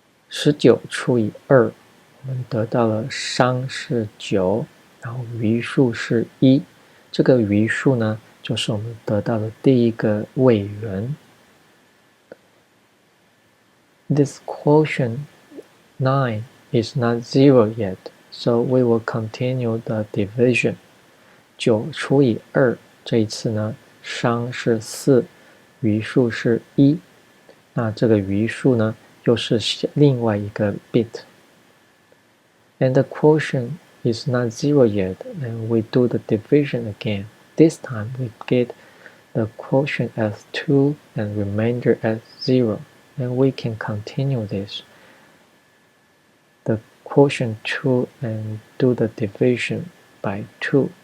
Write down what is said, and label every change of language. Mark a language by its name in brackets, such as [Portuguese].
[Chinese] 19除以2，我们得到了商是9，然后余数是1。这个余数呢，就是我们得到的第一个位元。 [English] This quotient 9 is not 0 yet, so we will continue the division. [Chinese] 9除以2，这一次呢，商是4，余数是1。那这个余数呢，又是另外一个 bit. [English] And the quotient is not 0 yet, and we do the division again. This time we get the quotient as 2 and remainder as 0. And we can continue this. The quotient 2 and do the division by 2.